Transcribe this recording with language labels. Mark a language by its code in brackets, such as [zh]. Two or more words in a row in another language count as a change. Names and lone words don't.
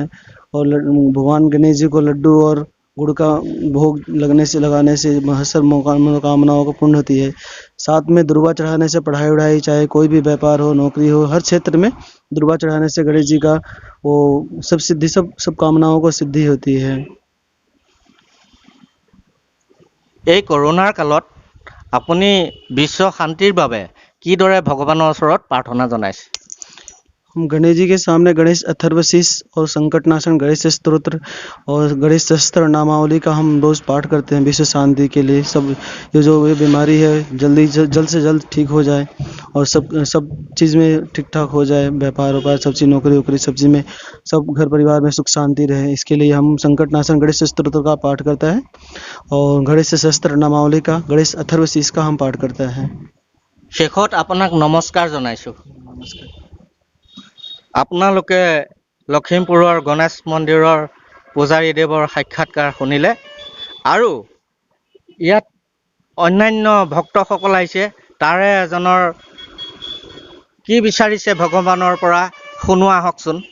[hi] और भगवान गणेश जी को लड्डू और गुड़ का भोग लगाने से हर मनोकामनाओं को पूर्ण होती है। साथ में दुर्वा चढ़ाने से पढ़ाई वढ़ाई, चाहे कोई भी व्यापार हो, नौकरी हो, हर क्षेत्र में दुर्वा चढ़ाने से गणेश जी का वो सब सिद्धि, सब कामनाओं को सिद्धि होती है। [as] এই কৰোনাৰ কালত আপুনি বিশ্ব শান্তিৰ বাবে কিদৰে ভগৱানৰ ওচৰত প্ৰাৰ্থনা জনাইছে? [hi] हम गणेश जी के सामने गणेश अथर्वशीष और संकटनाशन गणेश स्तोत्र और गणेश शस्त्र नामावली का हम रोज पाठ करते हैं विश्व शांति के लिए। सब ये जो ये बीमारी है जल्द से जल्द ठीक हो जाए और सब चीज़ में ठीक ठाक हो जाए, व्यापार व्यापार सब चीज़, नौकरी वोकरी सब चीज़ में, सब घर परिवार में सुख शांति रहे। इसके लिए हम संकटनाशन गणेश स्तोत्र का पाठ करता है और गणेश शस्त्र नामावली का, गणेश अथर्वशीष का हम पाठ करता है। [as] শেষত আপোনাক নমস্কাৰ জনাইছো। আপোনালোকে লখিমপুৰৰ গণেশ মন্দিৰৰ পূজাৰী দেৱৰ সাক্ষাৎকাৰ শুনিলে আৰু ইয়াত অন্যান্য ভক্তসকল আহিছে, তাৰে এজনৰ কি বিচাৰিছে ভগৱানৰ পৰা শুনো আহকচোন।